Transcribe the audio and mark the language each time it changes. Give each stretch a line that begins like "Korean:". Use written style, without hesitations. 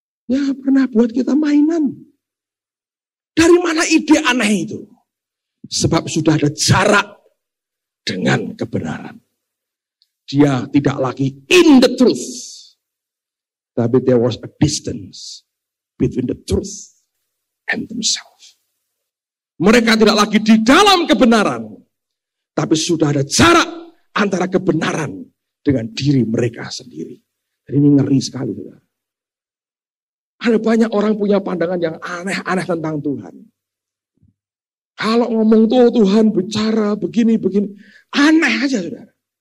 Indonesian: Ya pernah buat kita mainan. Dari mana ide aneh itu? Sebab sudah ada jarak dengan kebenaran. Dia tidak lagi
English: in the truth.
Indonesian: Tapi
English: there was a distance between the truth and themselves.
Indonesian: Mereka tidak lagi di dalam kebenaran. Tapi sudah ada jarak antara kebenaran dengan diri mereka sendiri. Jadi ini ngeri sekali. Saudara. Ada banyak orang punya pandangan yang aneh-aneh tentang Tuhan. Kalau ngomong tuh Tuhan bicara begini-begini. Aneh aja, saudara.